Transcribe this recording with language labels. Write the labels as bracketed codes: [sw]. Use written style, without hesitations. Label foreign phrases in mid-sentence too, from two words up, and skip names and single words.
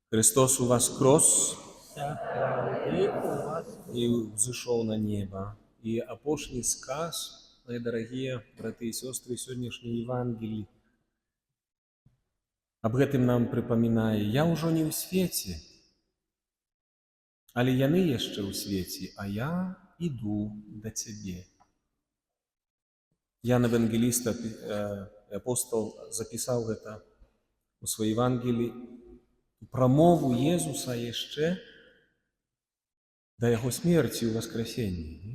[ru] Христос воскрес И у вас и взошел на небо. И апошний сказ, мои дорогие браты и сестры, сегодняшний Евангелий об [be] гэтым нам припоминае. Я уже не ў свеце, але яны яшчэ ў свеце, а я иду до цябе. Ян Евангеліст, апостол, записал гэта у сваёй Евангелии, прамову Езуса яшчэ да яго смерці ў воскресенні.